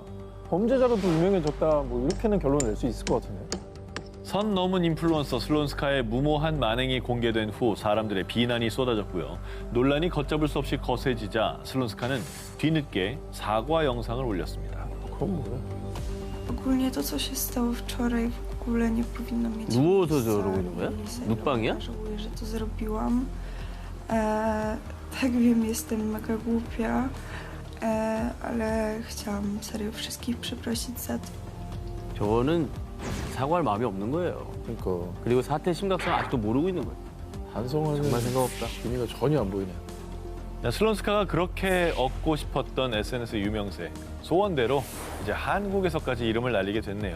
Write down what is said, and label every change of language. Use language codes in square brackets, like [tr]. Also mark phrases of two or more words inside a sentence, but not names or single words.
[ko] 범죄자로도 유명해졌다 뭐 이렇게는 결론을 낼 수 있을 것 같은데. 선 넘은 인플루언서 슬론스카의 무모한 만행이 공개된 후 사람들의 비난이 쏟아졌고요. 논란이 걷잡을 수 없이 거세지자 슬론스카는 뒤늦게 사과 영상을 올렸습니다. 그건 뭐야? [pl] Ogólnie to, co się stało wczoraj, w ogóle nie powinno mieć [ko] 누워서 [pl] miejsca. [ko] 저러고 있는 거야? [pl] I serio [ko] 눕방이야? [pl] Żałuję, że to zrobiłam. Tak wiem, jestem mega głupia, ale chciałam serio wszystkich przeprosić za to. [ko] 저거는 사과할 마음이 없는 거예요. 그러니까 그리고 사태 심각성 아직도 모르고 있는 거예요. 반성하는 정말 생각 없다. 의미가 전혀 안 보이네. 슬론스카가 그렇게 얻고 싶었던 SNS 유명세 소원대로 이제 한국에서까지 이름을 날리게 됐네요.